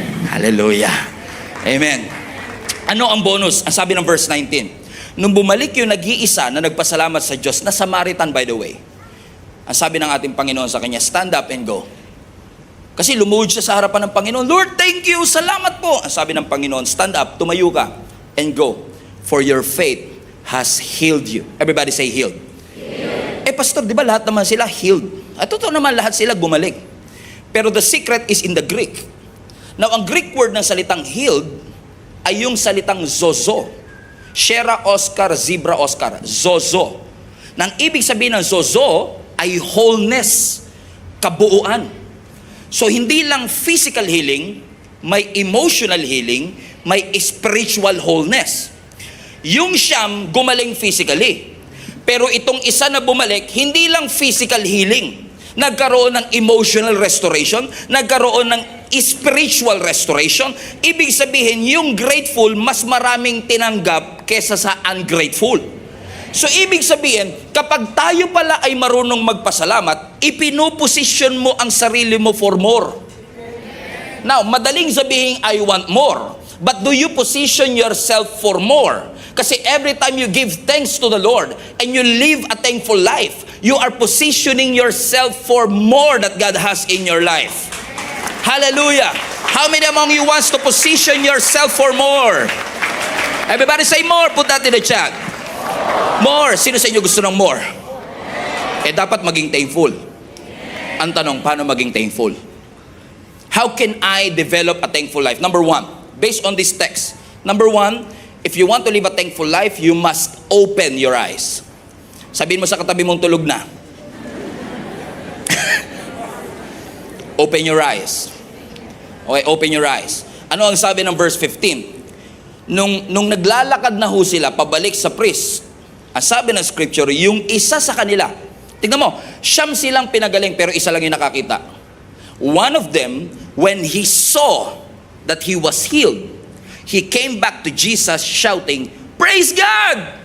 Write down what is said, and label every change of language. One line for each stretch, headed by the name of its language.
Filipino: Hallelujah. Amen. Ano ang bonus? Ang sabi ng verse 19. Nung bumalik yung nag-iisa na nagpasalamat sa Diyos, na Samaritan by the way, ang sabi ng ating Panginoon sa kanya,
English: stand up and go.
Filipino: Kasi lumuhod siya sa harapan ng Panginoon. Lord,
English: thank you,
Filipino: salamat po. Ang sabi ng Panginoon,
English: stand up,
Filipino: tumayo ka,
English: and go. For your faith has healed you. Everybody say healed. Healed. Pastor,
Filipino: di ba lahat naman sila
English: healed?
Filipino: At totoo naman lahat sila gumaling.
English: Pero the secret is in the Greek.
Filipino: Now, ang Greek word ng salitang healed ay yung salitang zozo. Shera Oscar, Zebra Oscar. Zozo. Nang ibig sabihin ng zozo ay wholeness, kabuuan. So, hindi lang physical healing, may emotional healing, may spiritual wholeness. Yung siyam, gumaling physically. Pero itong isa na bumalik, hindi lang physical healing. Nagkaroon ng emotional restoration, nagkaroon ng spiritual restoration. Ibig sabihin, yung grateful, mas maraming tinanggap kesa sa ungrateful. So, ibig sabihin, kapag tayo pala ay marunong magpasalamat, ipinuposisyon mo ang sarili mo for more.
English: Now,
Filipino: madaling sabihin,
English: I want more. But do you position yourself for more? Kasi every time you give thanks to the Lord and you live a thankful life, you are positioning yourself for more that God has in your life. Hallelujah! How many among you wants to position yourself for more? Everybody say more. Put that in the chat. More.
Filipino: Sino sa inyo gusto ng more? Dapat maging thankful. Ang tanong, paano maging thankful?
English: How can I develop a thankful life? Number one, based on this text. Number one, if you want to live a thankful life, you must open your eyes.
Filipino: Sabihin mo sa katabi mong tulog na.
English: Open your eyes. Okay, open your eyes.
Filipino: Ano ang sabi ng verse 15? Nung naglalakad na ho sila pabalik sa priest, ang sabi ng scripture, yung isa sa kanila, tingnan mo, siyam silang pinagaling pero isa lang yung nakakita.
English: One of them, when he saw that he was healed, he came back to Jesus shouting, "Praise God!"